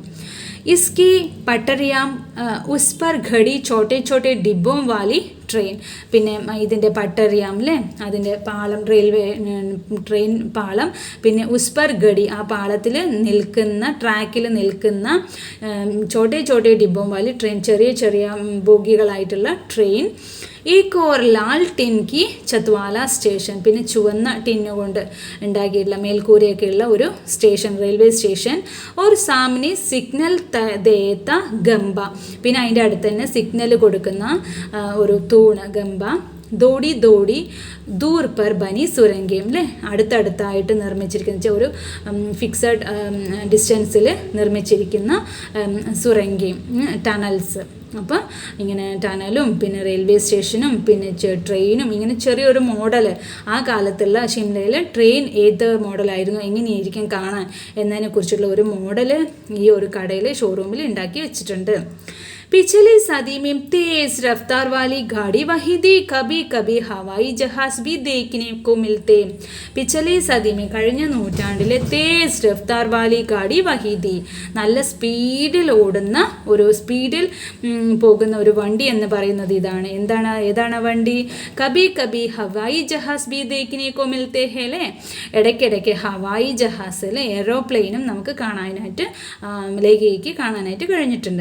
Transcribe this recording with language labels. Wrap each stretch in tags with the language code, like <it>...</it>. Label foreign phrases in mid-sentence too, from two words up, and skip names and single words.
<hi>इसकी पटरियां उस पर खड़ी छोटे छोटे डिब्बों वाली ट्रेन.</hi> <ml>പിന്നെ ഇതിൻ്റെ പട്ടറിയാം അല്ലേ, അതിൻ്റെ പാളം, റെയിൽവേ ട്രെയിൻ പാളം. പിന്നെ</ml> <hi>उस पर खड़ी,</hi> <ml>ആ പാളത്തിൽ നിൽക്കുന്ന, ട്രാക്കിൽ നിൽക്കുന്ന</ml> <hi>छोटे छोटे डिब्बों वाली ट्रेन,</hi> <ml>ചെറിയ ചെറിയ ബോഗികളായിട്ടുള്ള ട്രെയിൻ.</ml> <hi>एक और लाल टिन की छतवाला स्टेशन,</hi> <ml>പിന്നെ ചുവന്ന ടിന്നു കൊണ്ട് ഉണ്ടാക്കിയിട്ടുള്ള മേൽക്കൂരയൊക്കെയുള്ള ഒരു സ്റ്റേഷൻ, റെയിൽവേ സ്റ്റേഷൻ. ഒരു</ml> <hi>सामने सिग्नल देता खंभा,</hi> <ml>പിന്നെ അതിൻ്റെ അടുത്ത് തന്നെ സിഗ്നൽ കൊടുക്കുന്ന ഒരു തൂണ്, ഗംബ.</ml> <hi>थोड़ी थोड़ी दूर पर बनी</hi> <ml>സുരംഗയും അല്ലേ, അടുത്തടുത്തായിട്ട് നിർമ്മിച്ചിരിക്കുന്ന ഒരു</ml> <en>fixed distance</en> <ml>നിർമ്മിച്ചിരിക്കുന്ന സുരംഗയും, ടണൽസ്. അപ്പോൾ ഇങ്ങനെ ടണലും പിന്നെ റെയിൽവേ സ്റ്റേഷനും പിന്നെ ട്രെയിനും, ഇങ്ങനെ ചെറിയൊരു മോഡൽ ആ കാലത്തുള്ള ഷിംലയിൽ ട്രെയിൻ ഏത് മോഡലായിരുന്നു, എങ്ങനെയായിരിക്കും കാണാൻ എന്നതിനെക്കുറിച്ചുള്ള ഒരു മോഡൽ ഈ ഒരു കടയിൽ, ഷോറൂമിൽ ഉണ്ടാക്കി വെച്ചിട്ടുണ്ട്.</ml> <hi>पिछली सदी में तेज रफ्तार वाली गाड़ी वही थी, कभी कभी हवाई जहाज भी देखने को मिलते. पिछली सदी में,</hi> <ml>കഴിഞ്ഞ നൂറ്റാണ്ടിലെ</ml> <hi>तेज रफ्तार वाली गाड़ी वही थी,</hi> <ml>നല്ല സ്പീഡിൽ ഓടുന്ന സ്പീഡിൽ പോകുന്ന ഒരു വണ്ടി എന്ന് പറയുന്നത് ഇതാണ്. ഏതാണ് വണ്ടി?</ml> <hi>कभी कभी हवाई जहाज भी देखने को मिलते हैं</hi> <ml>അല്ലേ, ഇടയ്ക്കിടയ്ക്ക്</ml> <hi>हवाई जहाज</hi> <ml>അല്ലേ, എയ്റോപ്ലെയിനും നമുക്ക് കാണാനായിട്ട്, ലേഖയ്ക്ക് കാണാനായിട്ട് കഴിഞ്ഞിട്ടുണ്ട്.</ml>